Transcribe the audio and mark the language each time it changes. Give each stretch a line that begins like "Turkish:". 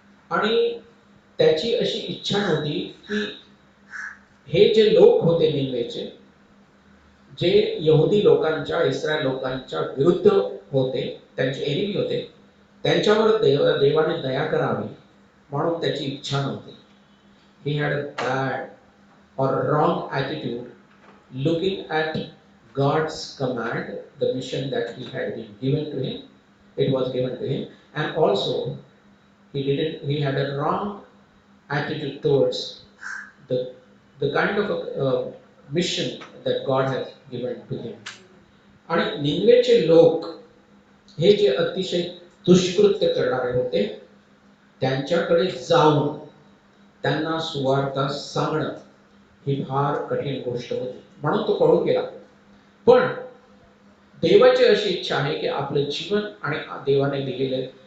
Marathi: आणि त्याची अशी इच्छा नव्हती की हे जे लोक होते निनवेचे, जे यहुदी लोकांच्या, इस्रायल लोकांच्या विरुद्ध होते, त्यांचे एनिमी होते, त्यांच्यावर देवाने दया करावी म्हणून त्याची इच्छा नव्हती.
English: He had a bad or wrong attitude looking at God's command, the mission that he had been given to him. It was given to him, and also he had a wrong attitude towards the kind of a mission that God has given to him.
Marathi: आणि निनवेचे लोक हे जे अतिशय दुष्कृत्य करणारे होते, त्यांच्याकडे जाऊन त्यांना सुवार्ता सांगणं ही फार कठीण गोष्ट होती, म्हणून तो पळून गेला. पण देवाची अशी इच्छा आहे की आपलं जीवन आणि देवाने दिलेले